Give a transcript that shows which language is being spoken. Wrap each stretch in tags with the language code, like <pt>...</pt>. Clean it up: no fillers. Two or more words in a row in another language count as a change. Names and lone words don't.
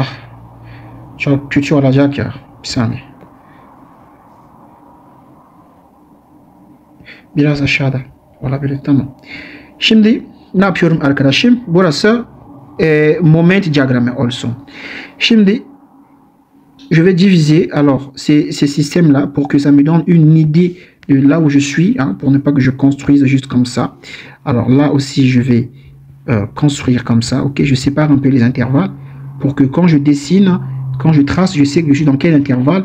<tr>Çok kötü olacak ya. Bir saniye. Biraz aşağıda olabilir. Tamam. Şimdi ne yapıyorum arkadaşım? Burası moment diagramme olsun.</tr> <fr>Şimdi je vais diviser alors ces systèmes là pour que ça me donne une idée de là où je suis, hein, pour ne pas que je construise juste comme ça. Alors là aussi je vais construire comme ça. Ok, je sépare un peu les intervalles pour que quand je dessine, quand je trace, je sais que je suis dans quel intervalle.</fr>